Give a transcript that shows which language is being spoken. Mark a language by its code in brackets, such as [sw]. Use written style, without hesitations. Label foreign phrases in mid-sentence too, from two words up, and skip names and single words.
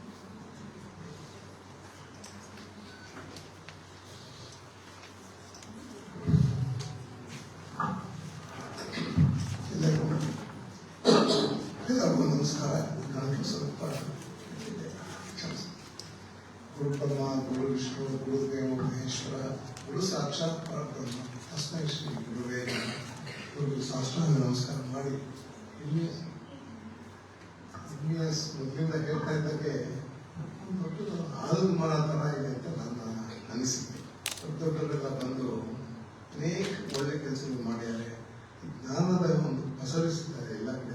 [kn] ಎಲ್ಲರಿಗೂ ನಮಸ್ಕಾರ. ನಾನು ಸ್ವಲ್ಪ [sa] ಗುರು ಬ್ರಹ್ಮ, ಗುರು ವಿಷ್ಣು, ಗುರುದೇವ ಮಹೇಶ್ವರ, ಗುರು ಸಾಕ್ಷಾತ್ ಪರಬ್ರಹ್ಮ, ತಸ್ಮೈ ಶ್ರೀ ಗುರುವೇ ನಮಃ. [kn] ಗುರು ಸಾಷ್ಟಾಂಗ ನಮಸ್ಕಾರ ಮಾಡಿ MES ಮೊದಲಿಂದ ಹೇಳ್ತಾ ಇದ್ದಾಗೆ ದೊಡ್ಡ ಆಲದ ಮರ ಥರ ಇದೆ ಅಂತ ನನ್ನ ಅನಿಸಿಕೆ. ದೊಡ್ಡವರೆಲ್ಲ ಬಂದು ಅನೇಕ ಒಳ್ಳೆ ಕೆಲಸಗಳು ಮಾಡ್ಯಾರೆ, ಜ್ಞಾನದ ಒಂದು ಪಸರಿಸಿದ್ದಾರೆ ಎಲ್ಲ ಕಡೆ.